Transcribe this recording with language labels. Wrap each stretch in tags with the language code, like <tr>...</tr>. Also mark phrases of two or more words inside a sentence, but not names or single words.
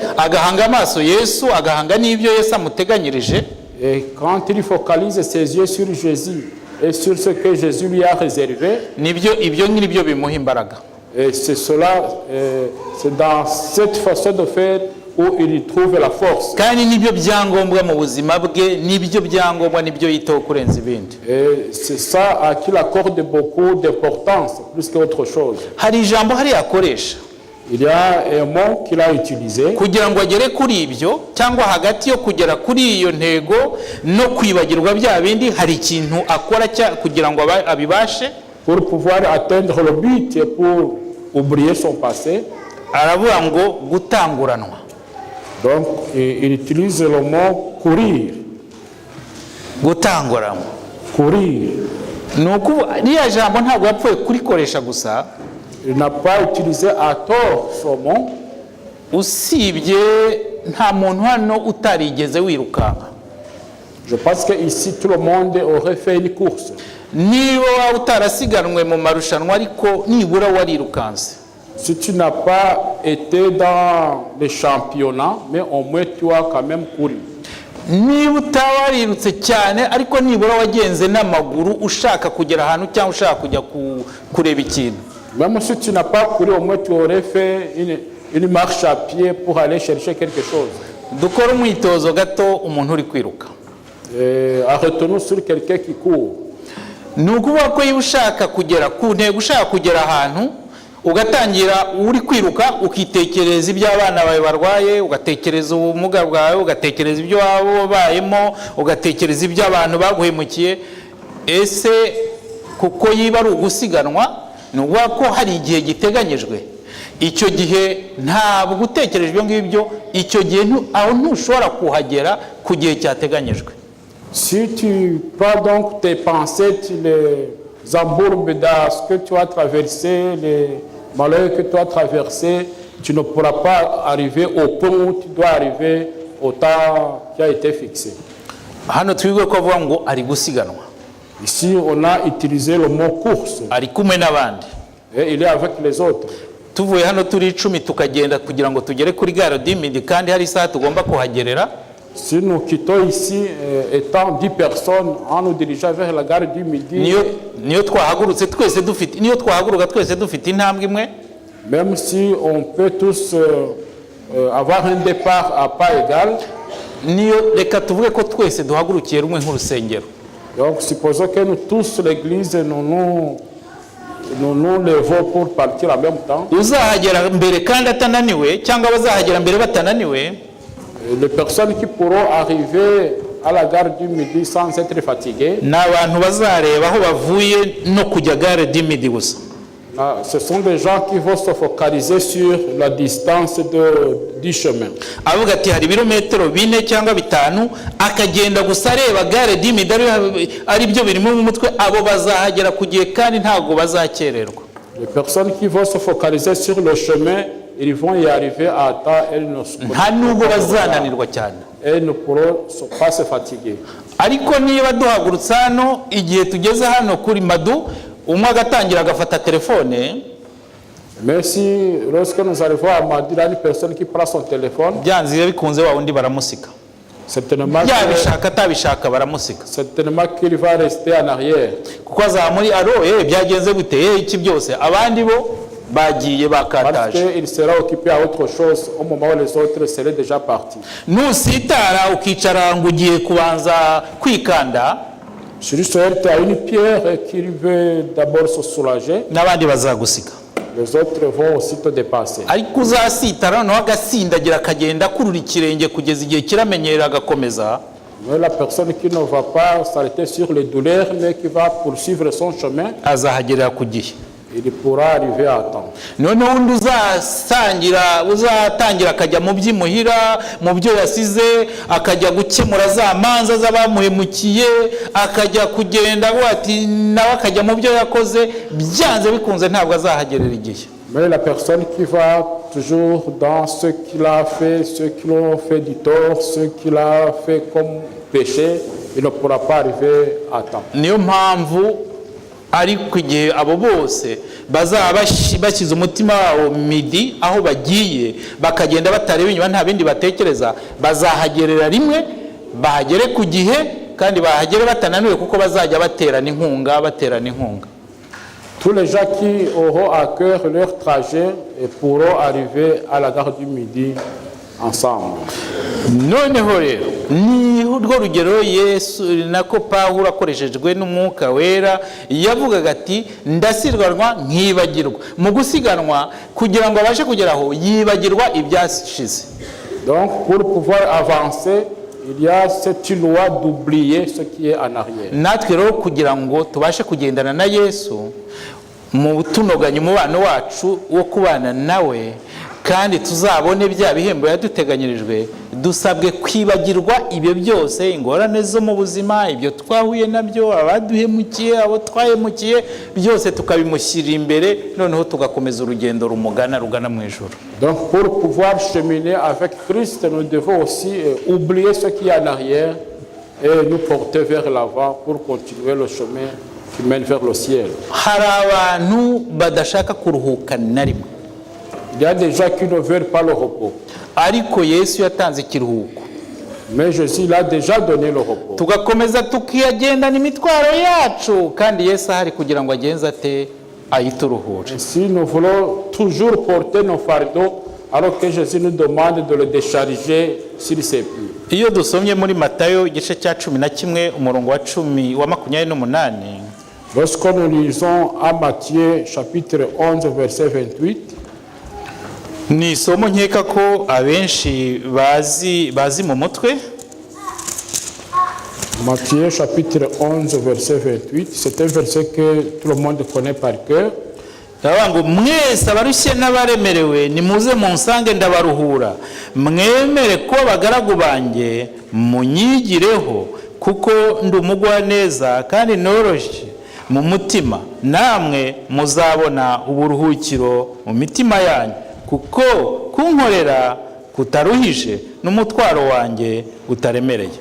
<rw>agahanga amaso Yesu, agahanga n'ibyo Yesu amuteganyirije,</rw> <fr>et quand il focalise ses yeux sur Jésus et sur ce que Jésus lui a réservé,</fr> <rw>ibyo ngibyo bimuha imbaraga.</rw> <fr>Et c'est cela, c'est dans cette façon de faire où il trouve la force.</fr> <rw>Kandi nibyo byangombwa mu buzima bwe, nibyo byangombwa, nibyo yitaho kurenza ibindi.</rw> <fr>Et c'est ça à qui il accorde beaucoup d'importance, plus qu'autre chose.</fr> <rw>Hari ijambo hari akoresha.</rw> <fr>Il y a un mot qu'il a utilisé.</fr> <rw>Kugira ngo agere kuri ibyo cyangwa hagati yo kugera kuri iyo ntego no kwibagirwa bya bindi, hari ikintu akora kugira ngo abibashe.</rw> <fr>Pour pouvoir atteindre le but et pour oublier son passé.</fr> <rw>Aravuga ngo gutanguranwa.</rw> <fr>Donc il utilise le mot courir.</fr> <rw>Gutanguranwa.</rw> <fr>Courir.</fr> <rw>Nuko niya jambo ntabwo yapfuye kurikoresha gusa.</rw> <fr>Il n'a pas utilisé à tort ce mot.</fr> <rw>Usibye nta muntu hano utarigeze wirukanka.</rw> <fr>Je pense que ici tout le monde aurait fait une course.</fr> <rw>Niba utarasiganwe mu marushanwa ariko nibura warirukanse.</rw> <fr>Si tu n'as pas été dans les championnats, mais au moins tu as quand même couru.</fr> <rw>Niba utawarirutse cyane ariko nibura wagenze n'amaguru ushaka kugera ahantu cyangwa ushaka kujya kureba ikintu.</rw> <fr>Même si tu n'as pas couru, au moins tu aurais fait une marche à pied pour aller chercher quelque chose.</fr> <rw>Dukora umwitozo gato umuntu uri kwiruka.</rw> <fr>Arrêtons-nous sur quelqu'un qui court.</fr> <rw>Nukuvuga ko ushaka kugera ku ntego, ushaka kugera ahantu ugatangira uri kwiruka ukitekereza ibyo abana bawe barwaye, ugatekereza ubumuga bwawe, ugatekereza ibyo waba wabayemo, ugatekereza ibyo abantu baguhemukiye. Ese kuko yiba ari ugusiganwa, ni ukuvuga ko hari igihe giteganyijwe. Icyo gihe ntabwo gutekereje ibyo ngibyo, icyo gihe aho ntushobora kuhagera ku gihe cyateganyijwe.</rw> <fr>Si tu prends donc tes pensées, tu les embourbes dans ce que tu as traversé, les malheurs que tu as traversés, tu ne pourras pas arriver au point où tu dois arriver au temps qui a été fixé.</fr> <rw>Hano twigwe ko avuga ngo ari gusiganwa.</rw> <fr>Ici, on a utilisé le mot course.</fr> <rw>Ari kumwe n'abandi.</rw> <fr>Et il est avec les autres.</fr> <rw>Tuvuye hano turi 10 tukagenda kugira ngo tugere kuri gare du Midi kandi hari isaha tugomba kuhagerera.</rw> <fr>Si nous quittons ici, étant 10 personnes, en nous dirigeant vers la gare du Midi,</fr> <rw>niyo twahaguruka twese dufite intambwe imwe,</rw> <fr>même si on peut tous avoir un départ à pas égal,</fr> <rw>niyo reka tuvuge ko twese duhagurukiye rumwe nk'urusengero.</rw> <fr>Donc supposons que nous tous l'église nous levons pour partir en même temps.</fr> <rw>Uzahagera mbere kandi atananiwe cyangwa bazahagera mbere batananiwe.</rw> <fr>Les personnes qui pourront arriver à la gare du Midi sans être fatiguées,</fr> <rw>n'abantu bazareba aho bavuye no kujya gare du Midi gusa.</rw> <fr>Ce sont des gens qui vont se focaliser sur la distance du chemin.</fr> <rw>Avuga ati hari ibirometero 4 cyangwa 5 akagenda gusa areba gare du Midi ari byo biri mu mutwe, abo bazahagera ku gihe kandi ntago bazakererwa.</rw> <fr>Les personnes qui vont se focaliser sur le chemin, ils vont y arriver à temps, elles ne pourront pas se fatiguer.</fr> <rw>Ariko niba duhagurutse hano igihe tugeze hano kuri Madu, umwe agatangira agafata telefone,</rw> <fr>mais si lorsque nous arrivons à Madu, il y a une personne qui prend son téléphone,</fr> <rw>byanze bikunze wa undi baramusika.</rw> <fr>Certainement qu'il va rester en arrière.</fr> <rw>Kuko azamuri byagenze gute iki byose abandi bo bagiye bakataje.</rw> <fr>Parce qu'il sera occupé à autre chose au moment où les autres seraient déjà partis.</fr> <rw>Nusitara ukicara ngo ugiye kubanza kwikanda,</rw> <fr>celui qui a une pierre qui veut d'abord se soulager,</fr> <rw>n'abandi bazagusika.</rw> <fr>Les autres vont aussi te dépasser.</fr> <rw>Ariko uzasitara no agasindagira akagenda kurura ikirenge kugeza igihe kiramenyera agakomeza.</rw> <fr>Mais la personne qui ne va pas s'arrêter sur les douleurs mais qui va poursuivre son chemin,</fr> <rw>azahagerera ku gihe.</rw> <fr>Il pourra arriver à temps.</fr> <rw>None undi uzatangira akajya mu by'imuhira, mu byo yasize, akajya gukemura za manza z'abamuhemukiye, akajya kugenda ati nawe akajya mu byo yakoze, byanze bikunze ntabwo azahagerera igihe.</rw> <fr>Mais la personne qui va toujours dans ce qu'il a fait, ceux qui l'ont fait du tort, ceux qui l'ont fait comme péché, il ne pourra pas arriver à temps.</fr> <rw>Niyo mpamvu ariko igihe abo bose bazaba bashyize umutima wabo Midi aho bagiye bakagenda batareba inyuma nta bindi batekereza, bazahagerera rimwe, bahagere ku gihe kandi bahagere batananiwe kuko bazajya baterana inkunga.</rw> <fr>Tous les gens qui auront à cœur leur trajet pourront arriver à la gare du Midi ensemble.</fr> <rw>Noneho rero ni urwo rugero Yesu nako Pawulo akoreshejwe n'Umwuka Wera yavugaga ati ndasirwanwa nkibagirwa. Mu gusiganwa kugira ngo abashe kugeraho yibagirwa ibyashize.</rw> <fr>Donc pour pouvoir avancer, il y a cette loi d'oublier ce qui est en arrière.</fr> <rw>Natwe rero kugira ngo tubashe kugendana na Yesu mu tunoganya umubano wacu wo kubana nawe kandi tuzabone bya bihembo yaduteganyirijwe, dusabwe kwibagirwa ibyo byose, ingorane zo mu buzima, ibyo twahuye nabyo, abaduhemukiye, abo twahemukiye, byose tukabimushyira imbere, noneho tugakomeza urugendo rugana mu ijuru.</rw> <fr>Donc pour pouvoir cheminer avec Christ, nous devons aussi oublier ce qui est en arrière et nous porter vers l'avant pour continuer le chemin qui mène vers le ciel.</fr> <rw>Hari abantu badashaka kuruhuka na rimwe.</rw> <fr>Il y a des gens qui ne veulent pas le repos.</fr> <rw>Ariko Yesu yatanze ikiruhuko.</rw> <fr>Mais Jésus l'a déjà donné le repos.</fr> <rw>Tugakomeza tukiyagenda n'imitwaro yacu kandi Yesu ahari kugira ngo agenze ate ayituruhure.</rw> <fr>Si nous voulons toujours porter nos fardeaux alors que Jésus nous demande de le décharger sur ses pieds.</fr> <rw>Iyo dusomye muri Matayo igice cya 11 umurongo wa 28,</rw> <fr>Lorsque nous lisons à Matthieu chapitre 11 verset 28,</fr> <rw>ni isomo nkeka ko abenshi bazi mu mutwe.</rw> <fr>Matthieu chapitre 11 verset 28, c'est un verset que tout le monde connaît par cœur.</fr> <rw>Ndavuga ngo mwese abarushye n'abaremerewe nimuze munsange ndabaruhura, mwemere ko abagaragu banjye munyigireho kuko ndi umugwaneza kandi noroshye mu mutima, namwe muzabona uburuhukiro mu mitima yanyu, kuko kunkorera kutaruhije n'umutwaro wanjye utaremereye.</rw>